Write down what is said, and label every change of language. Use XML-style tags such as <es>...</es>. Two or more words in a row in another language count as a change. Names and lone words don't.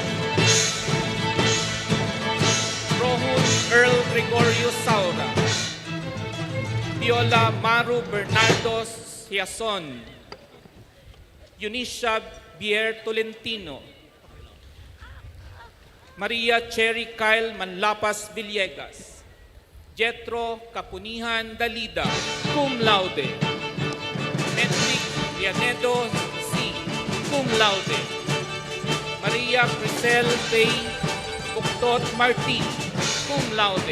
<en>Rohun Earl Gregorio Saura, Viola Maru Bernardo Hiason, Eunicia Bier Tolentino, Maria Cherry Kyle Manlapas Villegas, Jetro Kapunihan Dalida, cum laude. Metric Vianedo C, cum laude. Maria Crisel Bay Buktot Martin, cum laude.</en>